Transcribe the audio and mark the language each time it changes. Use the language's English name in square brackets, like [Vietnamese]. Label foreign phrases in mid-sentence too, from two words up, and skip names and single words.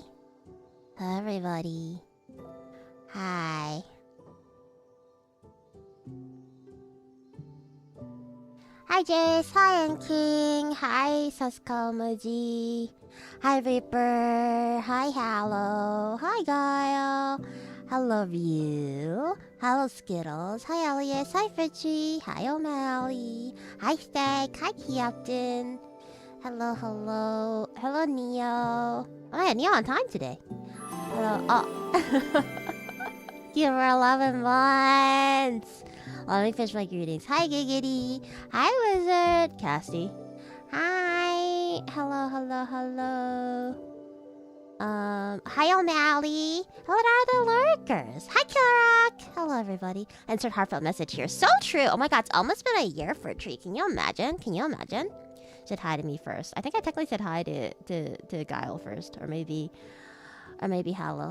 [English] Hello, everybody. Hi. Hi, Jace. Hi, King. Hi, Saskamoji. Hi, Reaper. Hi, Hallow. Hi, Guile. Hello, View. Hello, Skittles. Hi, Elias. Hi, Fritchie. Hi, O'Malley. Hi, Stag. Hi, Captain. Hello, hello. Hello, Neo. Oh, yeah, Neo on time today. Hello. Oh. You for 11 months. Let me finish my greetings. Hi, Giggity. Hi, Wizard. Casty. Hi. Hello, hello, hello. Hi, O'Malley. Hello to the lurkers. Hi, Kilrock. Hello, everybody. Insert heartfelt message here. So true. Oh my god, it's almost been a year for a tree. Can you imagine? Can you imagine? Said hi to me first. I think I technically said hi to Guile first, or maybe Hallow.